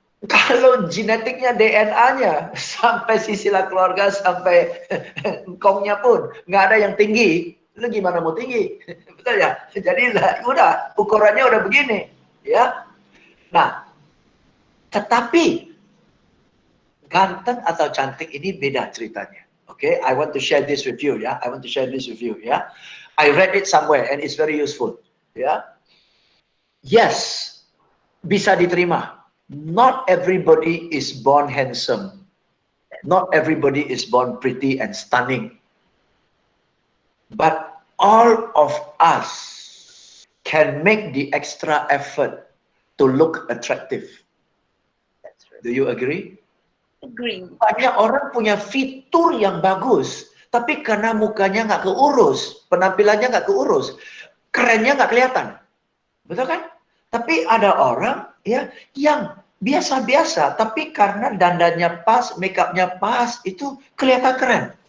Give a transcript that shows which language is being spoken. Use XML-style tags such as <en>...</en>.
<id>Kalau genetiknya, DNA-nya, sampai sisilah keluarga, sampai engkongnya pun, nggak ada yang tinggi, lu gimana mau tinggi? Betul ya? Jadi udah, ukurannya udah begini. Ya. Nah, tetapi ganteng atau cantik ini beda ceritanya.</id> <en>Okay, I want to share this with you. Ya, I want to share this with you. Ya, I read it somewhere and it's very useful.</en> <id>Ya, yes, bisa diterima.</id> <en>Not everybody is born handsome. Not everybody is born pretty and stunning. But all of us can make the extra effort to look attractive. Do you agree? Agree.</en> <id>Banyak orang punya fitur yang bagus, tapi karena mukanya nggak keurus, penampilannya nggak keurus, kerennya nggak kelihatan. Betul kan? Tapi ada orang ya yang biasa-biasa, tapi karena dandannya pas, makeupnya pas, itu kelihatan keren.</id>